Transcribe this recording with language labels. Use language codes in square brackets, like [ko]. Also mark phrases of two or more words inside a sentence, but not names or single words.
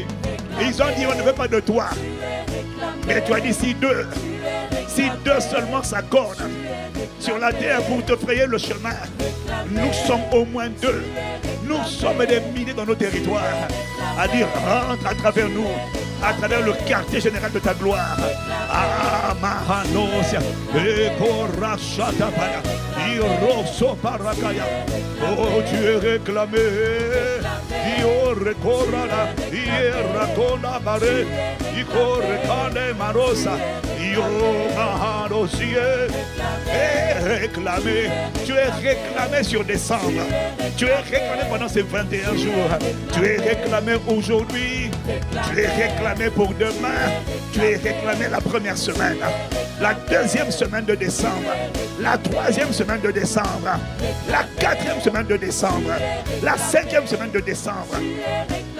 [fr] Ils ont dit, on ne veut pas de toi. Mais tu as dit, si deux seulement s'accordent sur la terre pour te frayer le chemin, nous sommes au moins deux. Nous sommes des milliers dans nos territoires à dire, rentre à travers nous, à travers le quartier général de ta gloire. Ah, Mahanosia, Ekorashatapaya, Irosoparakaya. Oh, tu es réclamé. Iorekorala, Ierakona Bare, Ikorekane Marosa, Iomahanosie. Réclamé. Tu es réclamé sur décembre. Tu es réclamé pendant ces 21 jours. Tu es réclamé aujourd'hui. Tu es réclamé pour demain. Tu es réclamé la première semaine, la deuxième semaine de décembre, la troisième semaine de décembre, la quatrième semaine de décembre, la cinquième semaine de décembre.